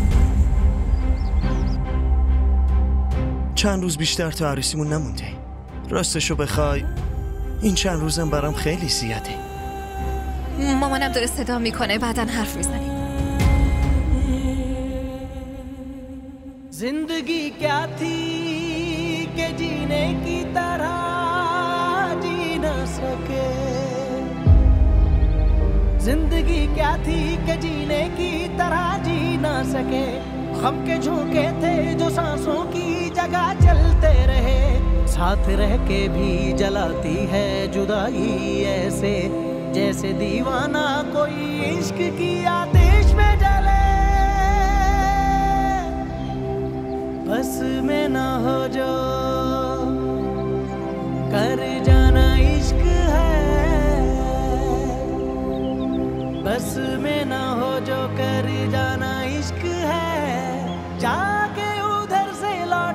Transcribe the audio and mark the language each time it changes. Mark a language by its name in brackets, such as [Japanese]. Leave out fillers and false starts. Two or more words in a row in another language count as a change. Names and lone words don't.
[Persian] چند روز بیشتر تا عروسیمون نمونده. راستشو بخوای این چند روزم برام خیلی زیاده. مامانم داره صدا میکنه، بعدن حرف میزنیم. [Hindi] ज़िंदगी क्या थी कि जीने की तरह जी न सके زندگی क्या थी कि जीने की तरह जी न सके ग़म के झोंके थे जो सांसों کی जगह चलते रहे साथ रह के भी जलाती है जुदाई ऐसे जैसे दीवाना कोई इश्क की आतिश में जले बस में ना हो जो कर जाना इश्क है बस में ना हो जो कर जाना इश्क है जाके उधर से लौट